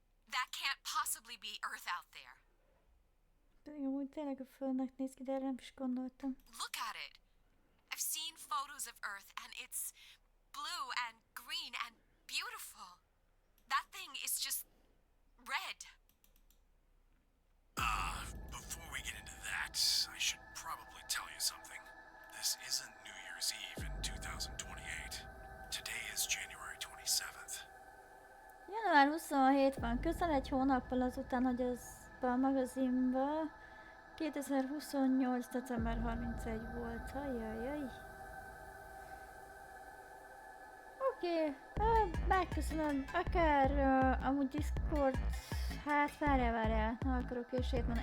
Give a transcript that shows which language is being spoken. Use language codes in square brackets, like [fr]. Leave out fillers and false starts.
[en] That can't possibly be Earth out there. [hu] Pedig amúgy tényleg a Földnek néz ki, de erre nem is gondoltam. [en] Look at it. I've seen photos of Earth and it's blue and green and beautiful. That thing is just red. Before we get into that, I should probably tell you something. This isn't New Year's Eve in 2028. Today is January 27th. [hu] Január 27 van, közel egy hónappal azután, hogy ez a magazinba 2028. december 31 volt. Ajajaj. Oké, megköszönöm. Akár amúgy Discord, hát várjál, nem akarok később menni.